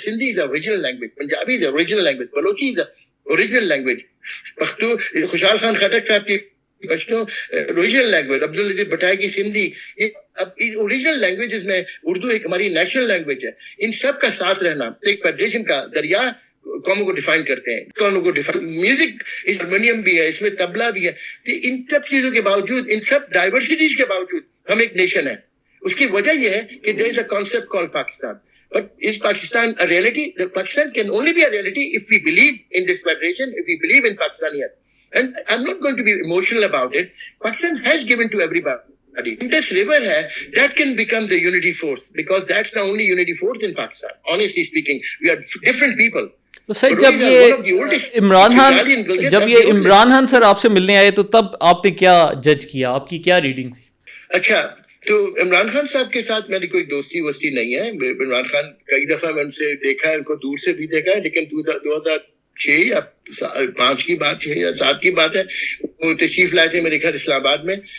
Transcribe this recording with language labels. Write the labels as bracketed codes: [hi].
[ur] Sindhi is original language, Punjabi is original language, Balochi is original language, Pakhto Khushal Khan Khattak صاحب کی Pashto original language, Abdul Aziz بٹائی کی سندھی, یہ اب اوریجنل لینگویجز میں اردو ایک ہماری نیشنل لینگویج ہے. ان سب کا ساتھ رہنا ایک فیڈریشن کا دریا قوموں کو ڈیفائن کرتے ہیں, قوموں کو ڈیفائن. میوزک اس ہارمونیم بھی ہے, اس میں طبلہ بھی ہے. تو ان سب چیزوں کے باوجود, ان سب ڈائیورسٹیز کے باوجود ہم ایک نیشن ہے. اس کی وجہ یہ ہے کہ [en] there is a concept called Pakistan. But is Pakistan a reality? Pakistan can only be a reality if we believe in this federation, if we believe in Pakistaniyat. And I'm not going to be emotional about it. Pakistan has given to everybody. Indus River hai, that can become the unity force, because that's the only unity force in Pakistan. Honestly speaking, we are different people. [ur] تو سر جب یہ عمران خان سر آپ سے ملنے آئے تو تب آپ نے کیا جج کیا, آپ کی کیا ریڈنگ تھی؟ اچھا, تو عمران خان صاحب کے ساتھ میری کوئی دوستی وستی نہیں ہے. عمران خان کئی دفعہ میں ان سے دیکھا ہے, ان کو دور سے بھی دیکھا ہے, لیکن 2006 یا 5 کی بات, 6 یا 7 کی بات ہے, وہ تشریف لائے تھے میرے گھر اسلام آباد میں.